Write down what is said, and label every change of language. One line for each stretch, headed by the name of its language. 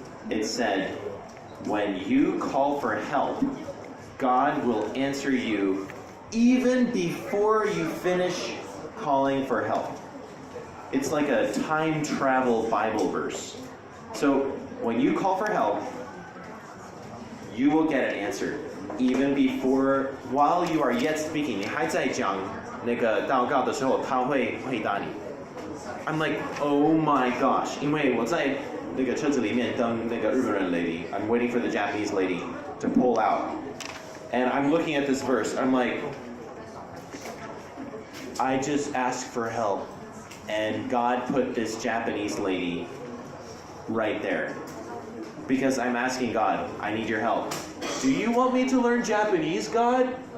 English: It said, when you call for help, God will answer you even before you finish calling for help. It's like a time travel Bible verse. So when you call for help, you will get an answer. even before, while you are yet speaking,
Chinese: 你还在讲那个祷告的时候，他会回答你。
English: I'm like, oh my gosh，
Chinese: 因为我在那个车子里面等那个日本人 lady.
English: I'm waiting for the Japanese lady to pull out. And I'm looking at this verse. I'm like, I just asked for help. And God put this Japanese lady right there. Because I'm asking God, I need your help. Do you want me to learn Japanese, God?